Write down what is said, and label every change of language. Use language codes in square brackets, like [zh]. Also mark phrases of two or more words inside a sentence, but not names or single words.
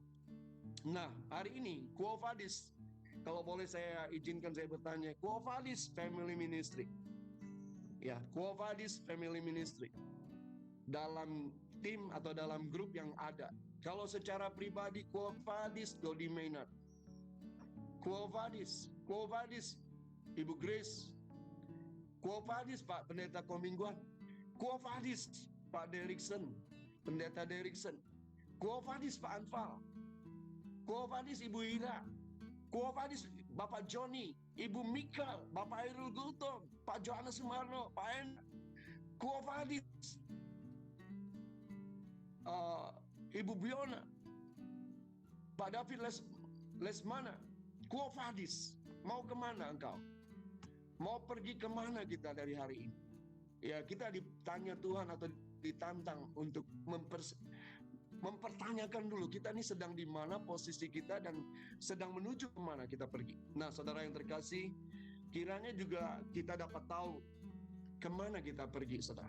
[id] Nah, hari ini [la] Quo Vadis, [id] kalau boleh saya izinkan saya bertanya, Quo Vadis Family Ministry, Ya, Quo Vadis Family Ministry. Dalam tim atau dalam grup yang ada. Kalau secara pribadi, [la] Quo Vadis [id] Dodi Maynard. [la] Quo Vadis [id] Ibu Grace. [la] Quo Vadis [id] Pak Pendeta Komingguan. [la] Quo Vadis [id] Pak Derikson, Pendeta Derikson. [la] Quo Vadis [id] Pak Anfal. [la] Quo Vadis [id] Ibu Ira. [la] Quo Vadis [id] Bapak Joni, Ibu Mika, Bapak Airul Gultom, Pak Johannes Sumarno, Pak En. [la] Quo Vadis [id] Ibu Biona, Pak David Lesmana. [la] Quo Vadis, [id] mau kemana engkau? Mau pergi kemana kita dari hari ini? Ya, kita ditanya Tuhan atau ditantang untuk mempertanyakan dulu kita ini sedang di mana posisi kita dan sedang menuju kemana kita pergi. Nah, saudara yang terkasih, kiranya juga kita dapat tahu kemana kita pergi, saudara.